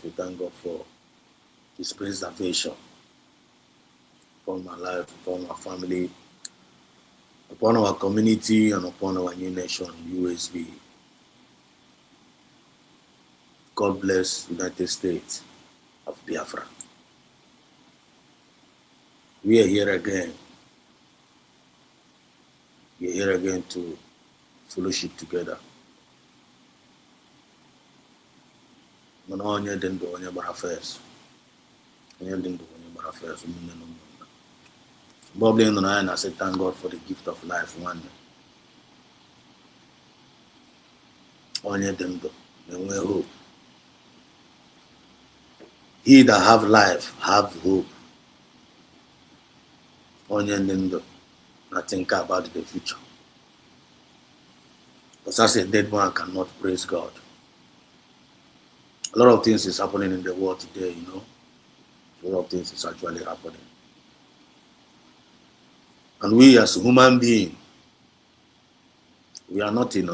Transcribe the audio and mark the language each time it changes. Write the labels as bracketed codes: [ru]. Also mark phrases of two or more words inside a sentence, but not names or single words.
[en] We thank God for His preservation upon my life, upon my family, upon our community, and upon our new nation, USB. God bless United States of Biafra. We are here again. We are here again to fellowship together. [ig] Mana onye dị ndụ onye gbara first. Onye dị ndụ onye gbara first. Ụmụnne na ụmụnna. Mgbe ọbụla ị nọ na ya na-asị [en] thank God for the gift of life [ig] nwanne. Onye dị ndụ na-enwe hope. [en] He that have life have hope. [ig] Onye dị ndụ na [en] think about the future. Because as a dead man cannot praise God. A lot of things is happening in the world today, you know. A lot of things is actually happening. And we as human beings, we are nothing.